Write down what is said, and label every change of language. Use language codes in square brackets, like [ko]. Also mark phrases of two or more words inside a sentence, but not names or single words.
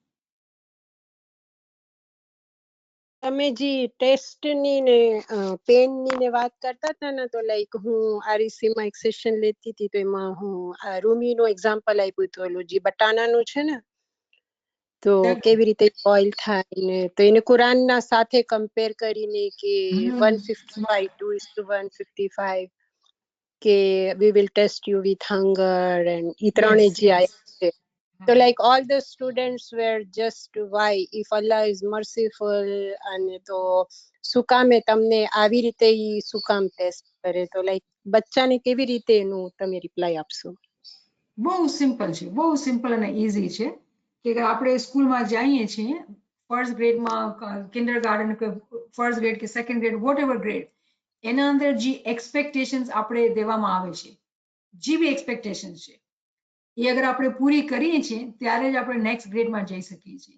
[gu] તમે જે ટેસ્ટની ને પેનની ને વાત કરતા હતા ને, તો લાઈક હું આરઈસીમાં એક સેશન લેતી હતી, તો એમાં હું રૂમીનું એક્ઝામ્પલ આપ્યું હતું, ઓલું જે બટાનાનું છે ને, તો કેવી રીતે બોઇલ થાય ને, તો એને કુરાનના સાથે કમ્પેર કરીને કે 155:155 કે [en] we will test you with hunger and [gu] ઈ ત્રણે જે આયા છે. [en] So like all the students were just why if Allah is merciful [gu] અને તો શું કામે તમને આવી રીતે ઈ શું કામ ટેસ્ટ કરે, તો લાઈક બચ્ચાને કેવી રીતે એનું તમે રિપ્લાય આપશો? બહુ સિમ્પલ છે, બહુ સિમ્પલ અને ઈઝી છે કે આપણે સ્કૂલમાં જઈએ છીએ, ફર્સ્ટ ગ્રેડમાં, [en] kinder garden [gu] કે [en] first grade [gu] કે [en] second grade, what ever grade, [gu] એના અંદર જે એક્સપેક્ટેશન્સ આપણે દેવામાં આવે છે, જે બી એક્સપેક્ટેશન્સ છે એ અગર આપણે પૂરી કરીએ છીએ ત્યારે જ આપણે નેક્સ્ટ ગ્રેડમાં જઈ શકીએ છીએ.